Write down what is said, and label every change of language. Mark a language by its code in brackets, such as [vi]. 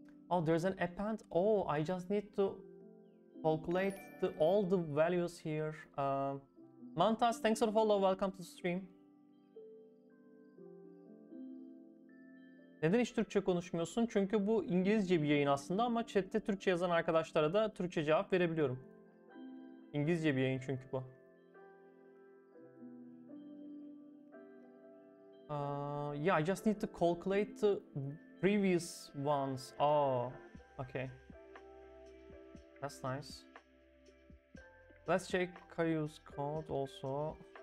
[en] Oh, there's an append. Oh, I just need to calculate all the values here. Mantas, thanks for the follow. Welcome to the stream. [tr] Neden hiç Türkçe konuşmuyorsun? Çünkü bu İngilizce bir yayın aslında ama chatte Türkçe yazan arkadaşlara da Türkçe cevap verebiliyorum. İngilizce bir yayın çünkü bu. [en] Yeah, I just need to calculate the previous ones. Oh, okay. That's nice. Let's check Kayu's code also.